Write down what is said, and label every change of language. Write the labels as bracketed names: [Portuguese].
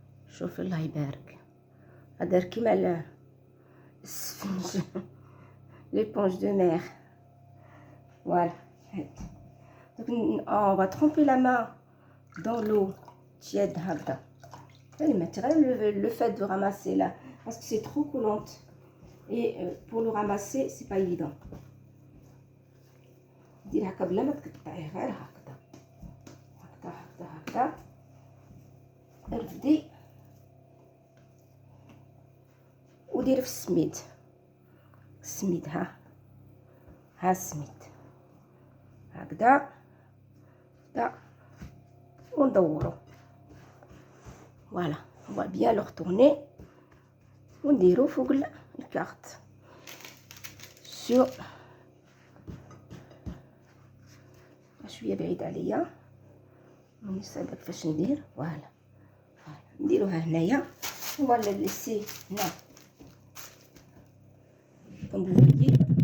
[Arabic] شوف الله يبارك. هذا كيما السفنج. [French] l'éponge de mer. [Arabic] Voilà. [French] Donc, on va tremper la main dans l'eau tiède. Le fait de ramasser là, parce que c'est trop collante. Et pour le ramasser, c'est pas évident. [Arabic] دير هكا بلا ما تقطعيه غير هكذا هكذا. ردي وديري في السميد. ها السميد هكذا وندورو. [French] Voilà, on va bien le retourner [Arabic] ونديرو فوق الكارت [French] sur [Arabic] شويه بعيد عليا. ماني صايبه كيفاش ندير. فوالا نديروها هنايا ولا ليسي هنا [French] comme vous voyez.